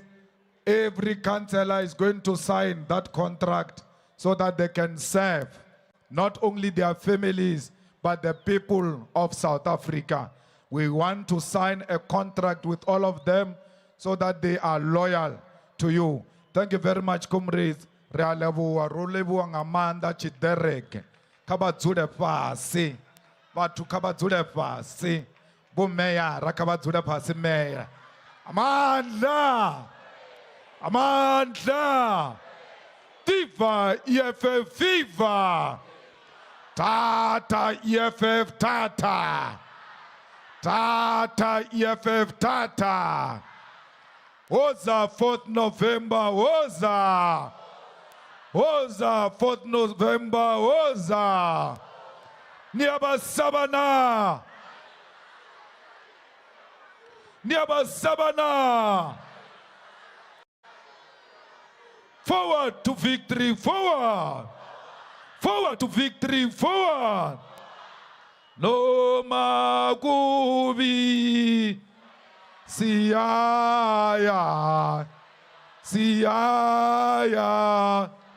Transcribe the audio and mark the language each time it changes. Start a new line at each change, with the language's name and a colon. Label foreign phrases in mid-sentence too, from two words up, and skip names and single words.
English: Every councillor is going to sign that contract so that they can serve not only their families, but the people of South Africa. We want to sign a contract with all of them so that they are loyal to you. Thank you very much, comrades.
Southern Sotho: Re a leboha,
Venda: ro leboha nga maanḓa tshiḓereke. Kha vha dzule fhasi. Vhathu kha vha dzule fhasi. Vho meyara kha vha dzule fhasi meya.
Zulu: Amandla! Amandla!
English: Viva EFF, viva!
Zulu: Tata EFF, tata! Tata EFF, tata! Woza 4th November, woza! Woza 4th November, woza! Niabasabana! Niabasabana!
English: Forward to victory, forward! Forward to victory, forward!
Zulu: No magubi, siaya, siaya.